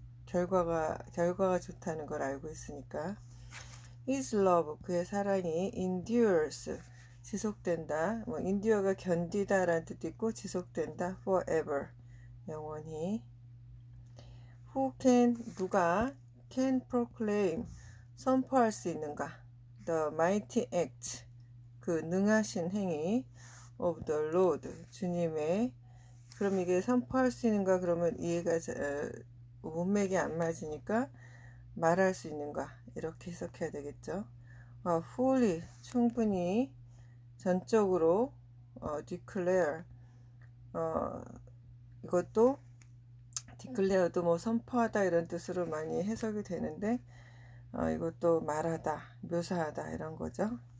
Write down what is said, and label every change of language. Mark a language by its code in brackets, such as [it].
[ko] 결과가 좋다는 걸 알고 있으니까. [en] His love, [ko] 그의 사랑이 [en] endures, [ko] 지속된다. endure가 견디다라는 뜻도 있고 지속된다. forever, 영원히. 누가 [en] can proclaim, [ko] 선포할 수 있는가? [en] The mighty act, [ko] 그 능하신 행위 [en] of the Lord, [ko] 주님의. 그럼 이게 선포할 수 있는가 그러면 이해가 문맥이 안 맞으니까 말할 수 있는가 이렇게 해석해야 되겠죠. fully, 충분히, 전적으로, declare, 이것도 declare도 뭐 선포하다 이런 뜻으로 많이 해석이 되는데, 이것도 말하다, 묘사하다 이런 거죠.